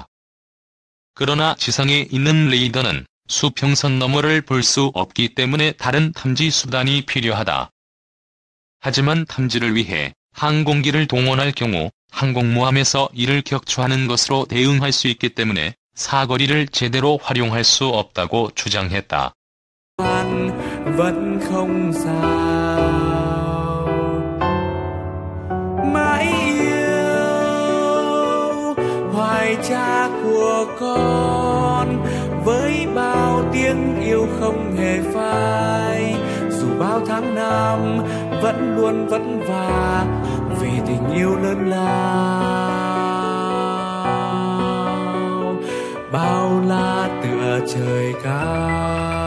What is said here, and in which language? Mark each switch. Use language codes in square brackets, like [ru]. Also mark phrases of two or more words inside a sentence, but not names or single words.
[ko] 그러나 지상에 있는 레이더는 수평선 너머를 볼 수 없기 때문에 다른 탐지 수단이 필요하다. 하지만 탐지를 위해 항공기를 동원할 경우 항공모함에서 이를 격추하는 것으로 대응할 수 있기 때문에 사거리를 제대로 활용할 수 없다고 주장했다. [vi] vẫn không sao mãi yêu hoài cha của con với bao tiếng yêu không hề phai dù bao tháng năm vẫn luôn vất vả vì tình yêu lớn lao bao la tựa trời cao.